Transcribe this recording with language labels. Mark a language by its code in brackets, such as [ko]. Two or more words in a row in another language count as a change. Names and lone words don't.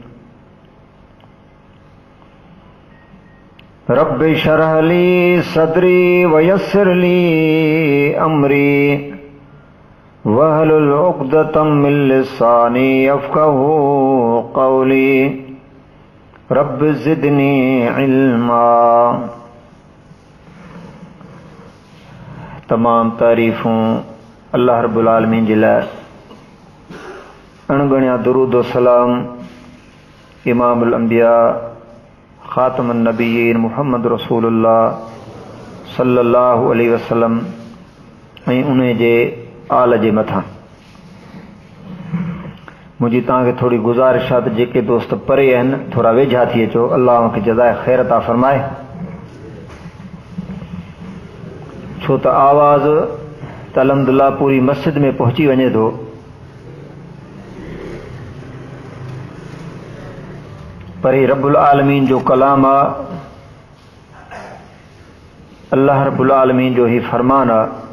[ar] رب اشرح لي صدري ويسر لي أمري واحلل عقدة من لساني يفقهوا قولي. رب زدني علما. [sd] तमाम तारीफ़ूं अल्लाह [ar] رب العالمين [sd] जे लाइ। अणगणिया दुरूद व सलाम [ar] إمام الأنبياء خاتم النبيين محمد رسول الله صلى الله عليه وسلم [sd] ऐं उन जे आल जे मथां। मुंहिंजी तव्हांखे थोरी गुज़ारिश आहे त जेके दोस्त परे आहिनि थोरा वेझा थी अचो। अल्लाह खे जज़ाए ख़ैर अता फ़रमाए। छो त आवाज़ त अल्हम्दुलिल्लाह पूरी मस्जिद में पहुची वञे थो, पर ही [ar] رب العالمين [sd] जो कलाम आहे, अल्लाह [ar] رب العالمين [sd] जो ही फरमान आहे।